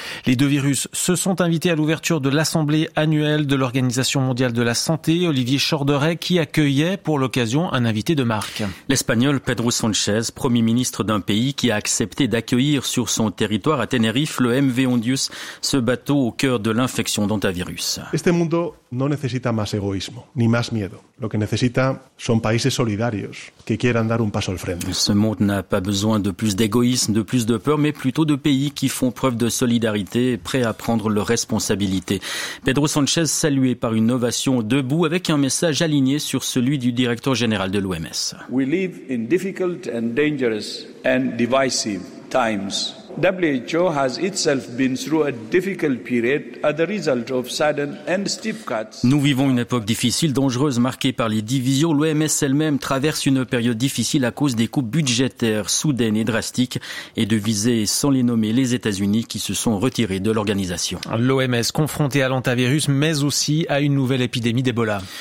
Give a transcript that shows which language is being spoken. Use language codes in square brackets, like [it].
[fr] Les deux virus se sont invités à l'ouverture de l'Assemblée annuelle de l'Organisation mondiale de la santé, Olivier Chorderey, qui accueillait pour l'occasion un invité de marque. L'Espagnol Pedro Sanchez, premier ministre d'un pays qui a accepté d'accueillir sur son territoire à Tenerife le MV Ondius, ce bateau au cœur de l'infection d'antivirus. [es] Este mundo no necesita más egoísmo, ni más miedo. Lo que necesita son países solidarios que quieran dar un paso al frente. [fr] Ce monde n'a pas besoin de plus d'égoïsme, de plus de peur, mais plutôt de pays qui font preuve de solidarité, prêts à prendre leurs responsabilités. Pedro Sanchez salué par une ovation debout avec un message aligné sur celui du directeur général de l'OMS. [en] We live in difficult and dangerous and divisive times. WHO has itself been through a difficult period as a result of sudden and steep cuts. [fr] Nous vivons une époque difficile, dangereuse, marquée par les divisions. L'OMS elle-même traverse une période difficile à cause des coupes budgétaires soudaines et drastiques et de viser sans les nommer les États-Unis qui se sont retirés de l'organisation. L'OMS confrontée à l'antivirus mais aussi à une nouvelle épidémie d'Ebola.